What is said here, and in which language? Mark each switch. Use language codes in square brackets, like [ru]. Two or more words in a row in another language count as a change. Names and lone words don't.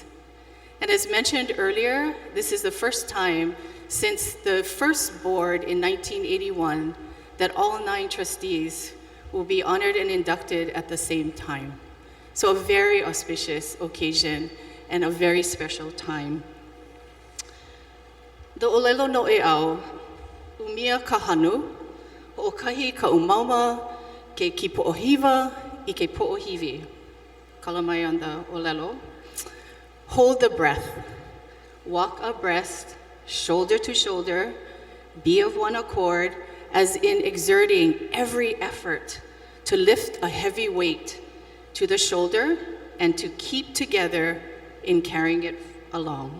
[en] And as mentioned earlier, this is the first time since the first board in 1981 that all 9 trustees will be honored and inducted at the same time. So a very auspicious occasion and a very special time. [haw] The olelo noʻeau, umia ka hanu, hoʻokahi ka umauma, ke kipoʻohiwa i ke poʻohiwi. [en] Kalamai on the olelo. Hold the breath. Walk abreast, shoulder to shoulder, be of one accord, as in exerting every effort to lift a heavy weight to the shoulder and to keep together in carrying it along.